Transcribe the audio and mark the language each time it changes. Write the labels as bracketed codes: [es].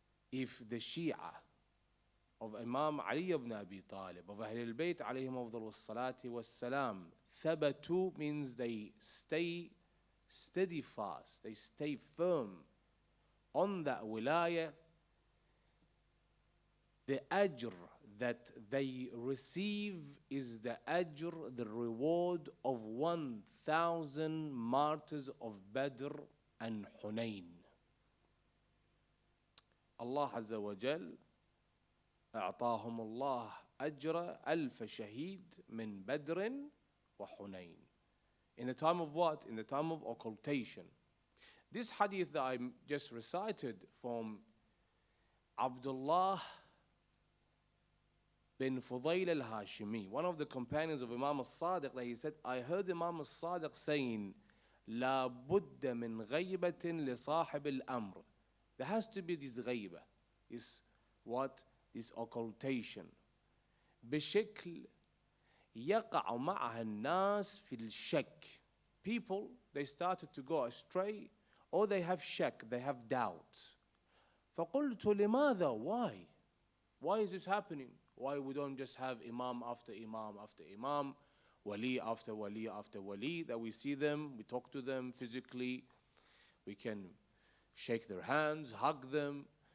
[en] if the Shia of Imam Ali ibn Abi Talib, of Ahl al-Bayt alayhim afdal salati wassalam, ثبتوا means they stay steadfast, they stay firm on that wilayah, the ajr that they receive is the ajr, the reward of 1,000 martyrs of Badr and Hunayn. [ar] Allah Azza wa Jal أعطاهم الله أجر ألف شهيد من بدر وحنين. [en] In the time of what? In the time of occultation. This hadith that I just recited from Abdullah bin Fudayl al-Hashimi, one of the companions of Imam al-Sadiq, that he said, I heard Imam al-Sadiq saying, [ar] لا بد من غيبة لصاحب الأمر. [en] There has to be this غيبة, is what? This occultation. [ar] بشكل يقع معها الناس في الشك. [en] People, they started to go astray, or they have shak, they have doubts. [ar] فقلت لماذا? [en] Why? Why is this happening? Why we don't just have Imam after Imam after Imam, Wali after Wali after Wali, that we see them, we talk to them physically, we can shake their hands, hug them,